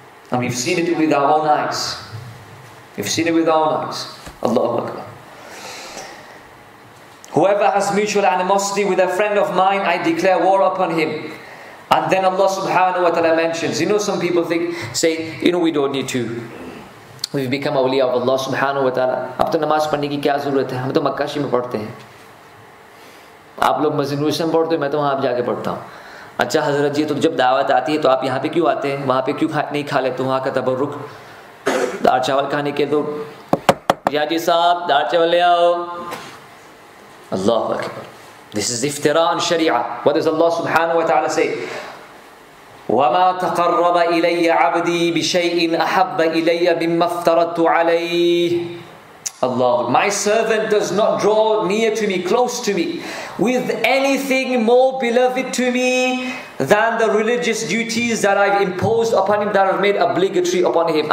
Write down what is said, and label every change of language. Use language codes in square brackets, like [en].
[en] And we've seen it with our own eyes. We've seen it with our own eyes. Allahu Akbar. Whoever has mutual animosity with a friend of mine, I declare war upon him. And then Allah subhanahu wa ta'ala mentions, some people say, we don't need to. We've become awliya of Allah subhanahu wa ta'ala. [hi] अब तो नमाज पढ़ने की क्या ज़रूरत है? हम तो मक्का शरीफ में पढ़ते हैं. आप लोग मस्जिद-ए-नूर में पढ़ते हो, मैं तो वहाँ जाके पढ़ता हूँ. अच्छा हज़रत जी, तो जब दावत आती है तो आप यहाँ पे क्यों आते हैं? वहाँ पे क्यों नहीं खा लेते? वहाँ का तबर्रुक, दाल चावल खाने के तो या जी साहब दाल चावल ले आओ. [en] Allahu Akbar. This is iftira on Sharia. What does Allah subhanahu wa ta'ala say? [ar] وَمَا تَقَرَّبَ إِلَيَّ عَبْدِي بِشَيْءٍ أَحَبَّ إِلَيَّ مِمَّا افْتَرَضْتُ عَلَيْهِ. [en] Allah, my servant does not draw near to me, close to me, with anything more beloved to me than the religious duties that I've imposed upon him, that I've made obligatory upon him.